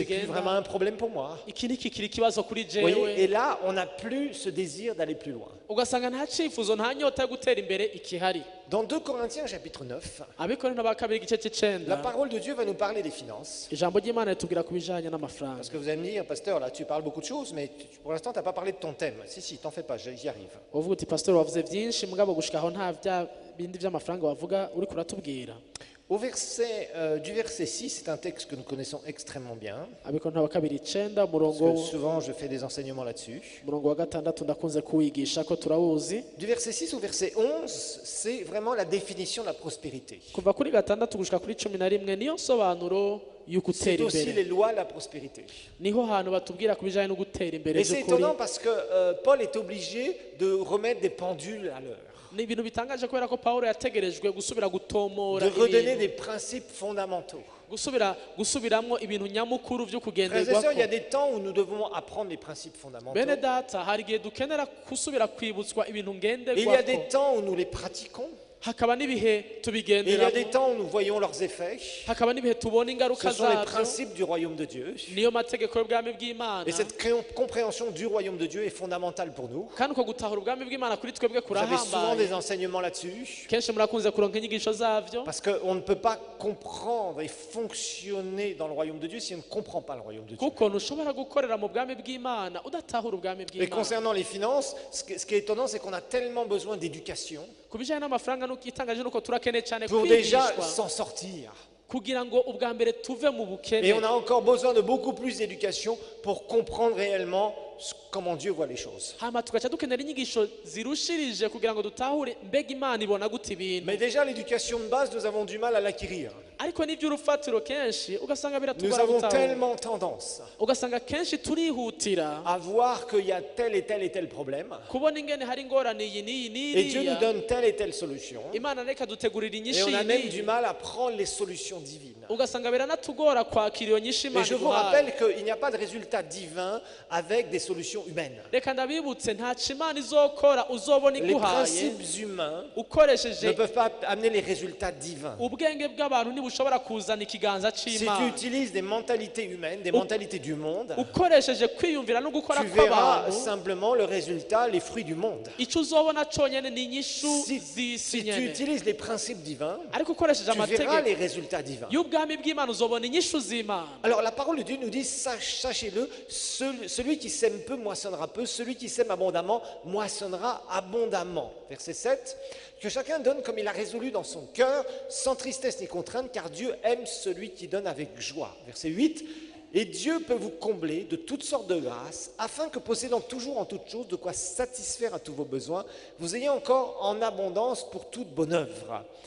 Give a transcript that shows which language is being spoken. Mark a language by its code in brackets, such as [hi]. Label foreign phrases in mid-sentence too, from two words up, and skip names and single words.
[fr] C'est plus vraiment [rn] bigenda, [fr] un problème pour moi. [rn] iki ni kikiri ikibazo kuri [fr] Vous voyez, et [rn] jewe. [fr] là, on n'a plus ce désir d'aller plus loin. [rn] Ugasanga nta cyifuzo nta nyota yo gutera imbere ikihari. [fr] Dans 2 Corinthiens, chapitre 9, [rn] Abikorintho ba kabiri igice [fr] la [rn] cy'icenda, [fr] parole de Dieu va nous parler des finances. [rn] ijambo ry'imana ritubwira ku bijanye [fr] Parce [rn] n'amafaranga. [fr] que vous allez me dire, pasteur, là, tu parles beaucoup de choses, mais pour l'instant, tu n'as pas parlé de ton thème. Si, t'en fais pas, j'y arrive. [rn] uvuga uti pastor wavuze byinshi mugabo gushika aho nta bya bindi by'amafaranga wavuga uri kuratubwira. [fr] Du verset 6, c'est un texte que nous connaissons extrêmement bien, [rn] Abikorintho ba kabiri icenda [fr] parce [rn] umurongo [fr] que souvent je fais des enseignements là-dessus. [rn] umurongo wa gatandatu ndakunze kuwigisha ko turawuzi. [fr] Du verset 6 au verset 11, c'est vraiment la définition de la prospérité. [rn] Kuva kuri gatandatu gushika kuri 11 niyo nsobanuro y'uko [fr] C'est [rn] utera [fr] aussi [rn] imbere, [fr] les lois de la prospérité. [rn] niho hantu batubwira ku bijanye no gutera imbere [fr] Et c'est [rn] by'ukuri. [fr] étonnant parce que Paul est obligé de remettre des pendules à l'heure, [rn] Ni ibintu bitangaje kubera ko Pawulo yategerejwe gusubira gutomora [fr] de redonner [rn] ibintu, [fr] des principes fondamentaux. [rn] gusubiramwo ibintu nyamukuru vyo [fr] Frères et [rn] kugenderwako. [fr] sœurs, il y a des temps où nous devons apprendre les principes fondamentaux. [rn] Bene data, hari igihe dukenera gusubira kwibutswa ibintu [fr] Et il y a des [rn] ngenderwako, [fr] temps où nous les pratiquons. [rn] hakaba n'ibihe [fr] Et il y a des [rn] tubigenderamo, [fr] temps où nous voyons leurs effets. [rn] hakaba n'ibihe tubona [fr] Ce [rn] ingaruka [fr] sont les [rn] zabyo. [fr] principes du royaume de Dieu. [rn] Niyo mategeko y'ubwami bw'Imana, [fr] Et cette compréhension du royaume de Dieu est fondamentale pour nous. [rn] kandi uko gutahura ubwami bw'Imana kuri twebwe [fr] Vous avez souvent des [rn] kurahambaye. [fr] enseignements là-dessus. [rn] Kenshi murakunze kuronka inyigisho zavyo, [fr] Parce qu'on ne peut pas comprendre et fonctionner dans le royaume de Dieu si on ne comprend pas le royaume de Dieu. [rn] kuko ntushobora gukorera mu bwami bw'Imana udatahura ubwami [fr] Et [rn] bw'Imana. [fr] concernant les finances, ce qui est étonnant, c'est qu'on a tellement besoin d'éducation [rn] Ku bijanye n'amafaranga itangaje nuko turakeneye cyane [fr] pour déjà [rn] kwigishwa [fr] s'en sortir. [rn] kugira ngo ubwa mbere tuve mu [fr] Et [rn] bukene, [fr] on a encore besoin de beaucoup plus d'éducation pour comprendre réellement comment Dieu voit les choses. [rn] hama tugaca dukenera inyigisho zirushirije kugira ngo dutahure mbega Imana ibona gute ibintu. [fr] Mais déjà, l'éducation de base, nous avons du mal à l'acquérir. [rn] Ariko n'iby'urufatiro kenshi ugasanga [fr] Nous [rn] biratugora [fr] avons [rn] gutahura, [fr] tellement tendance [rn] ugasanga kenshi turihutira [fr] à voir qu'il y a tel et tel et tel problème. [rn] kubona ingene hari ingorane iyi n'iyi [fr] Et Dieu nous [rn] n'iriya, [fr] donne telle et telle solution. [rn] Imana reka dutegurira [fr] Et [rn] inyishu [fr] on a [rn] iyi [fr] même du [rn] n'iyi, [fr] mal à prendre les solutions divines. [rn] ugasanga biranatugora kwakira iyo nyishu [fr] Et [rn] Imana [fr] je vous [rn] iguhaye. [fr] rappelle qu'il n'y a pas de résultat divin avec des solutions humaines. [rn] Reka ndabibutse ntacyo Imana izokora uzobona [fr] Les [rn] iguhaye [fr] principes humains ne [rn] ukoresheje [fr] peuvent pas amener les résultats divins. [rn] ubwenge bw'abantu ntibushobora kuzana ikiganza [fr] Si tu [rn] cy'Imana. [fr] utilises des mentalités humaines, des mentalités du monde, [rn] Ukoresheje kwiyumvira no gukora [fr] tu verras [rn] kw'abantu, [fr] simplement le résultat, les fruits du monde. [rn] icyo uzobona cyonyine ni inyishu [fr] Si, [rn] z'isi [fr] si tu [rn] nyene. [fr] utilises les principes divins, [rn] Ariko ukoresheje [fr] tu verras les [rn] amategeko [fr] résultats divins. [rn] y'ubwami bw'Imana uzobona inyishu z'Imana. [fr] Alors la parole de Dieu nous dit, sachez-le, celui qui sème peu moissonnera peu, celui qui sème abondamment moissonnera abondamment. Verset 7, que chacun donne comme il a résolu dans son cœur, sans tristesse ni contrainte, car Dieu aime celui qui donne avec joie. Verset 8, et Dieu peut vous combler de toutes sortes de grâces, afin que possédant toujours en toutes choses de quoi satisfaire à tous vos besoins, vous ayez encore en abondance pour toute bonne œuvre.